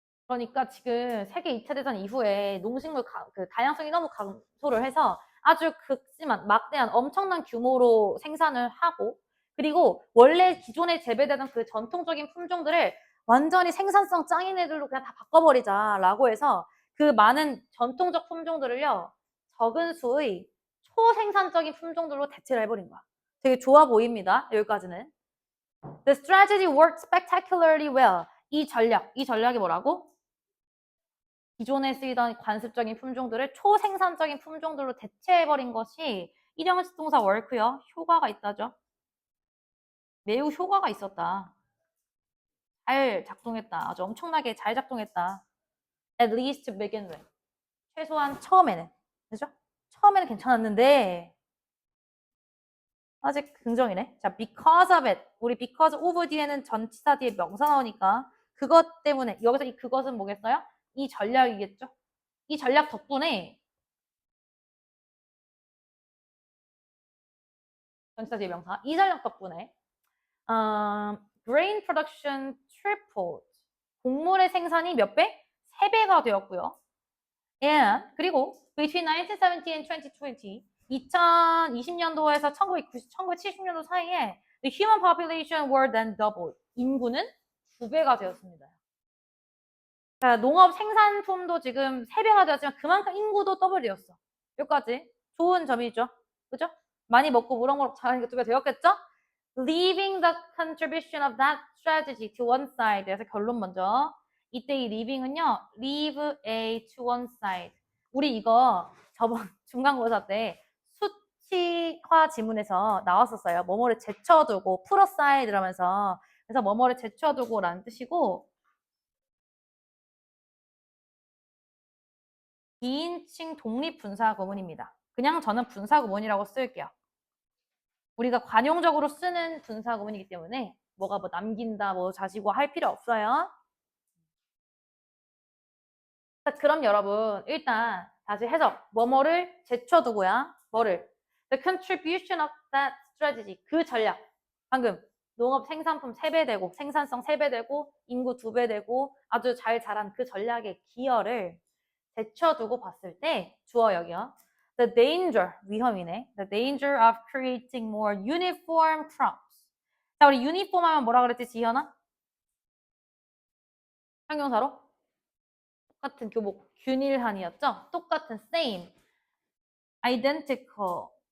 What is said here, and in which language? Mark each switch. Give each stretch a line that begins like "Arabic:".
Korean: 그러니까 지금 세계 2차 대전 이후에 농식물 그 다양성이 너무 감소를 해서 아주 극심한 막대한 엄청난 규모로 생산을 하고 그리고 원래 기존에 재배되던 그 전통적인 품종들을 완전히 생산성 짱인 애들로 그냥 다 바꿔버리자라고 해서 그 많은 전통적 품종들을요 적은 수의 초생산적인 품종들로 대체를 해버린 거야. 되게 좋아 보입니다. 여기까지는.
English: The strategy worked spectacularly well.
Korean: 이 전략이 뭐라고? 기존에 쓰이던 관습적인 품종들을 초생산적인 품종들로 대체해버린 것이 일형식 동사 work요. 효과가 있다죠. 매우 효과가 있었다. 잘 작동했다. 아주 엄청나게 잘 작동했다.
English: At least to begin with.
Korean: 최소한 처음에는. 그죠? 처음에는 괜찮았는데 아직 긍정이네.
English: 자, because of it.
Korean: 우리 because of 뒤에는 전치사 뒤에 명사 나오니까 그것 때문에 여기서 이 그것은 뭐겠어요? 이 전략이겠죠? 이 전략 덕분에 전치사 뒤에 명사 이 전략 덕분에
English: grain production tripled.
Korean: 곡물의 생산이 몇 배? 3배가 되었고요.
English: And
Korean: 그리고
English: between 1970 and 2020
Korean: 2020년도에서 1970년도 사이에
English: the human population were then doubled.
Korean: 인구는 2배가 되었습니다. 자, 농업 생산품도 지금 3배가 되었지만 그만큼 인구도 더블 되었어. 여기까지 좋은 점이죠. 그죠? 많이 먹고 무럭무럭 자라니까 2배 되었겠죠?
English: Leaving the contribution of that strategy to one side.
Korean: 그래서 결론 먼저. 이때 이 leaving은요.
English: leave A to one side.
Korean: 우리 이거 저번 중간고사 때 수치화 지문에서 나왔었어요. 뭐뭐를 제쳐두고 put aside 이러면서 그래서 뭐뭐를 제쳐두고 라는 뜻이고 비인칭 독립분사 구문입니다. 그냥 저는 분사 구문이라고 쓸게요. 우리가 관용적으로 쓰는 분사 구문이기 때문에 뭐가 뭐 남긴다, 뭐 자시고 할 필요 없어요. 자, 그럼 여러분 일단 다시 해석. 뭐뭐를 제쳐두고야. 뭐를?
English: The contribution of that strategy.
Korean: 그 전략. 방금 농업 생산품 3배 되고 생산성 3배 되고 인구 2배 되고 아주 잘 자란 그 전략의 기여를 제쳐두고 봤을 때 주어 여기요.
English: The danger,
Korean: 위험이네.
English: The danger of creating more uniform crops.
Korean: 자, 우리 uniform 하면 뭐라 그랬지, 지현아? 형용사로? 똑같은 교복, 균일한이었죠? 똑같은 same, identical.